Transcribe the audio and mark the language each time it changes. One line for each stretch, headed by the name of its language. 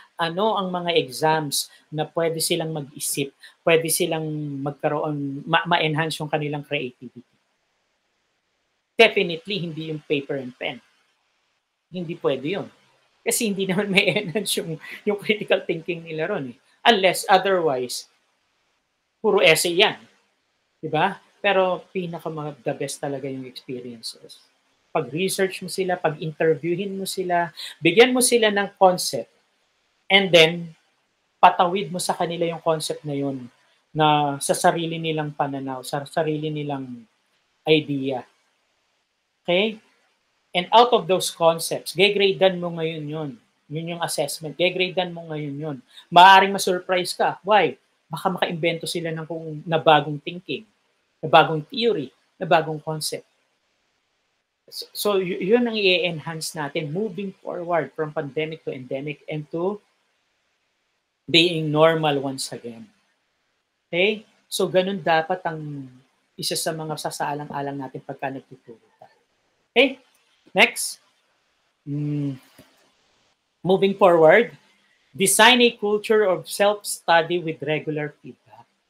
Filipino: Ano ang mga exams na pwede silang mag-isip, pwede silang magkaroon, ma-enhance yung kanilang creativity.
English: Definitely,
Filipino: hindi yung
English: paper and pen.
Filipino: Hindi pwede yun. Kasi hindi naman may enhance yung critical thinking nila ron eh. Unless otherwise, puro essay yan. Diba?
English: Pero the best talaga yung experiences.
Filipino: Pag-research mo sila, pag-interviewin mo sila, bigyan mo sila ng concept, and then, patawid mo sa kanila yung concept na yun na sa sarili nilang pananaw, sa sarili nilang idea. Okay? And out of those concepts, gegradean mo ngayon yun. Yun yung assessment. Gegradean mo ngayon yun. Maaaring ma-surprise ka. Why? Baka maka-invento sila na bagong thinking, na bagong theory, na bagong concept. So yun ang i-enhance natin
English: moving forward from pandemic to endemic and to being normal once again. Okay?
Filipino: So ganun dapat ang isa sa mga sasaalang-alang natin pagka nagtuturo tayo.
English: Okay? Next. Moving forward, design a culture of self-study with regular feedback.